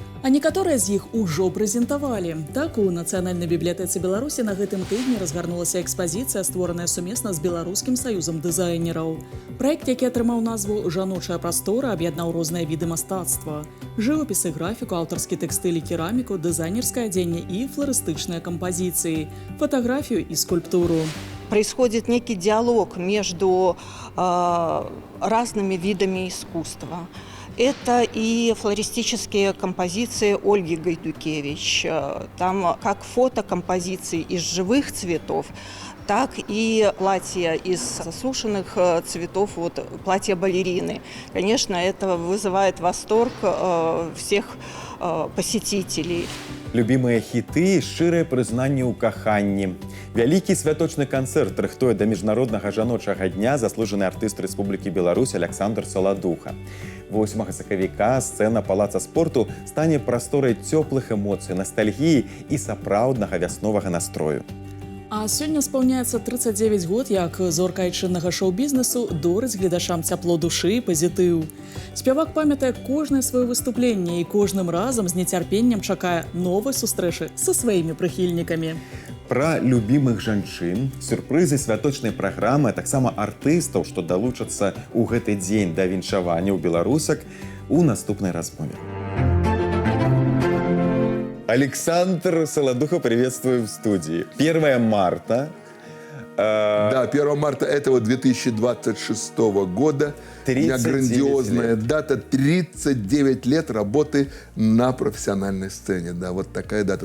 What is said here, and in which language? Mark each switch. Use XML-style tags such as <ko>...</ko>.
<be>А некаторыя з іх ужо прэзентавалі. Так, у Нацыянальнай бібліятэцы Беларусі на гэтым тыдні разгарнулася экспазіцыя, створаная сумесна з Беларускім саюзам дызайнераў. Праект, які атрымаў назву «Жаночая прастора», аб'яднаў розныя віды мастацтва. Жывапісы, графіку, аўтарскі тэкстыль і кераміку, дызайнерскае адзенне і фларыстычныя кампазіцыі, фотаграфію і скульптуру.</be> <ru>Происходит некий диалог между разными видами искусства. Это и флористические композиции Ольги Гайдукевич, там как фотокомпозиции из живых цветов, так и платья из засушенных цветов, вот платья балерины. Конечно, это вызывает восторг всех посетителей.</ru> <be>Любімыя хіты, шчырыя прызнанні ў каханні. Вялікі святочны канцэрт рыхтуе да міжнароднага жаночага дня заслужаны артыст Рэспублікі Беларусь Александр Саладуха. 8 сакавіка сцэна палаца спорту стане прасторай цёплых эмоцый, ностальгіі і сапраўднага вясновага настрою. А сёння спаўняецца 39 год, як зорка айчыннага шоу-бізнесу дорыць гледачам цяпло душы і пазітыў. Спявак памятае кожнае сваё выступленне і кожным разам з нецярпеннем чакае новай сустрэчы са сваімі прыхільнікамі. пра любімых жанчын, сюрпрызы святочнай праграмы, а таксама артыстаў, што далучацца ў гэты дзень да віншавання ў беларусак у наступнай размове.</be> <ru>Александр Солодухов, приветствую в студии. 1 марта. Да, 1 марта этого 2026 года. У меня грандиозная дата. 39 лет работы на профессиональной сцене. Да, вот такая дата.</ru>